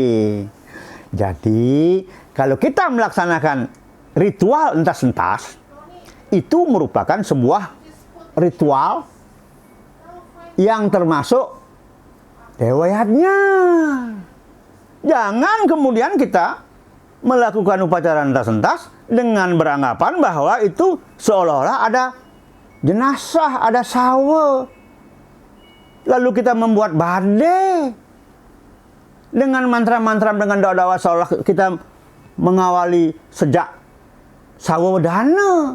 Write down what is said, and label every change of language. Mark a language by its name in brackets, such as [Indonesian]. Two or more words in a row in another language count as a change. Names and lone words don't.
[Indonesian] Jadi, kalau kita melaksanakan ritual entas-entas, itu merupakan sebuah ritual yang termasuk dewayatnya. Jangan kemudian kita melakukan upacara entas-entas dengan beranggapan bahwa itu seolah-olah ada jenazah, ada sawa. Lalu kita membuat badai dengan mantra-mantra, dengan doa-doa seolah kita mengawali sejak sawa wedana.